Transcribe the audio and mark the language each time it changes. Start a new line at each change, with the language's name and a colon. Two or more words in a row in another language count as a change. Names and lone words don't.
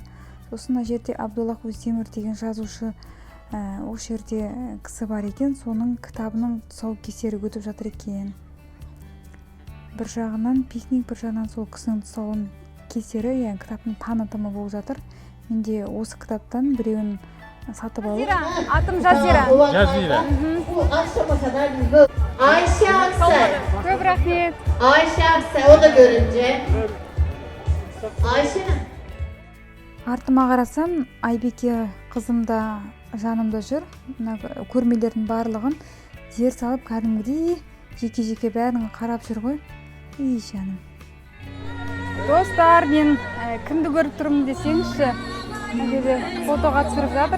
Kazakh: Сосын ана жерде Абдуллах Уздемир деген жазушы ошол жерде кісі бар екен, соның кітабының тұсаукесері өтіп жатыр екен. Бір жағынан пикник, бір жағынан сол кісінің тұсаукесері, яғни кітаптың танытымы болып жатыр. Менде осы кітаптан біреуін сатып алып. Атым Жазира. Жазира.
Turkish: Bu akşama kadar biz böyle... Ayşe Aksel.
Kazakh: Көп рахмет.
Turkish: Ayşe Aksel, o da görünce. Ayşe.
Kazakh: Артыма қарасам, Айбеке қызым да жанымда жүр. Мына көрмелердің барлығын зер салып, кәдімгідей жеке-жеке бәрін қарап жүр ғой. Ей жаным. Достар, мен кімді көріп тұрмын десеңізші, мына жерде фотоға түсіріп жатыр.